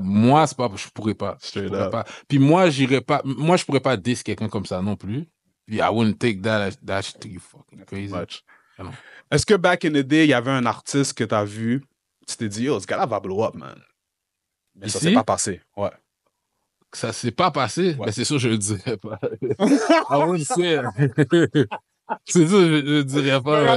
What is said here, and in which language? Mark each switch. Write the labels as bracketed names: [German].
[French] Moi, c'est pas, je pourrais pas. Puis moi, je pourrais pas diss quelqu'un comme ça non plus. Puis [English] I wouldn't take that shit, you fucking crazy. [French] Est-ce que [English] back in the day, [French] il y avait un artiste que t'as vu, tu t'es dit, yo, ce gars-là va [English] blow up, man. [French] Mais ça s'est pas passé. Ouais. Ça s'est pas passé? Ouais. Ben, c'est sûr, je le dirais pas. [English] I wouldn't say. [French] C'est sûr, je le dirais pas.